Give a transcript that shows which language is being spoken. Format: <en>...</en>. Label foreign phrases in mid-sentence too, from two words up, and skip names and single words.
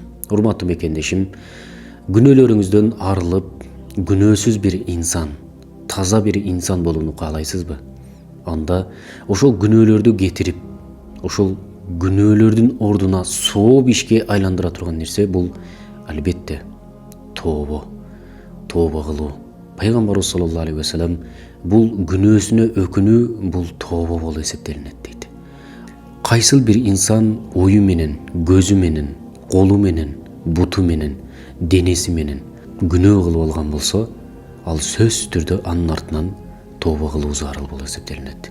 <ky>Урматтуу мекендешим, күнөөлөрүңүздөн арылып, күнөөсүз бир инсан, таза бир инсан болууну каалайсызбы? Анда ошол күнөөлөрдү кетирип, ошол күнөөлөрдүн ордуна сооп ишке айландыра турган нерсе бул албетте тооба кылуу. Пайгамбарыбыз</ky> <ar>صلى الله عليه وسلم</ar> <ky>бул күнөөсүнө өкүнүү бул тооба болуп эсептелинет дейт. Кайсыл бир инсан ою менен, көзү менен, колу менен, буту менен, денеси менен күнөө кылып алган болсо, ал сөзсүз түрдө анын артынан тооба кылуу зарыл болуп эсептелинет.</ky>